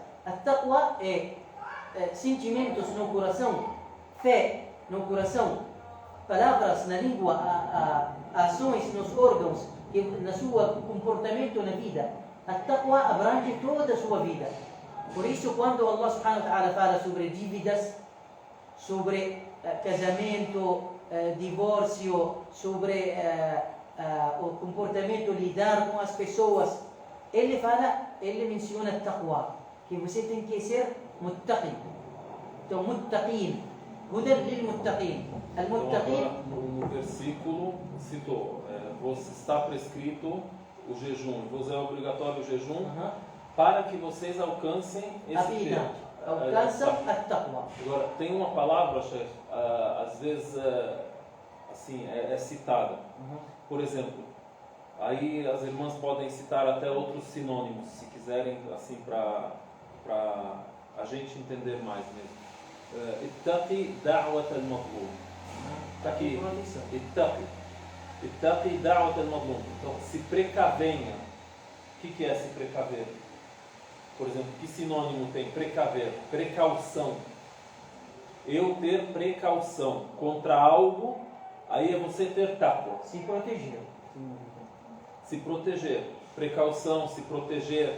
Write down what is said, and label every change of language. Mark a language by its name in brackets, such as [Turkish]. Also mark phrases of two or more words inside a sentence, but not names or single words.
[Portuguese] A taqwa é sentimentos no coração, fé no coração, palavras na língua, ações nos órgãos, no seu comportamento na vida. A taqwa abrange toda a sua vida. Por isso, quando [Arabic] الله سبحانه وتعالى [Portuguese] fala sobre dívidas, sobre casamento, divórcio, sobre o comportamento, lidar com as pessoas, ele menciona taqwa, que você tem que ser muttaqi. Então, [Arabic] متقين هدى للمتقين. [Portuguese] Então, no versículo citou, está prescrito o jejum, vos é obrigatório o jejum para que vocês alcancem esse tempo. Alcançam a taqwa. Agora, tem uma palavra, chefe, às vezes assim, é citada. Por exemplo, aí as irmãs podem citar até outros sinônimos, se quiserem, assim, para a gente entender mais mesmo. [Arabic] اتق دعوة المظلوم. [Portuguese] Está aqui, [Arabic] اتق دعوة المظلوم. [Portuguese] Então, se precavenha. O que é se precaver? Por exemplo, que sinônimo tem? Precaver, precaução. Eu ter precaução contra algo, aí é você ter taqwa. Se proteger. Se proteger. Precaução, se proteger.